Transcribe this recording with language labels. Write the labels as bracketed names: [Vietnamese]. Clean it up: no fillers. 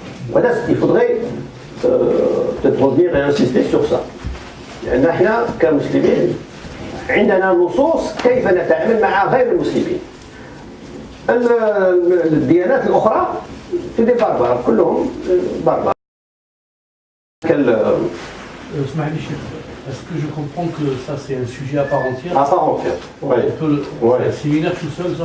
[French] Voilà, il faudrait peut-être revenir et insister sur ça. [Arabic] نحن كمسلمين عندنا نصوص كيف نتعامل مع غير المسلمين. الديانات الأخرى [French] c'est des barbares, [Arabic] كلهم [French] barbares. [Arabic] اسمح لي شيخ, [French] est-ce que je comprends que ça c'est un sujet à part entière? À part entière, oui. C'est un séminaire tout seul, ça?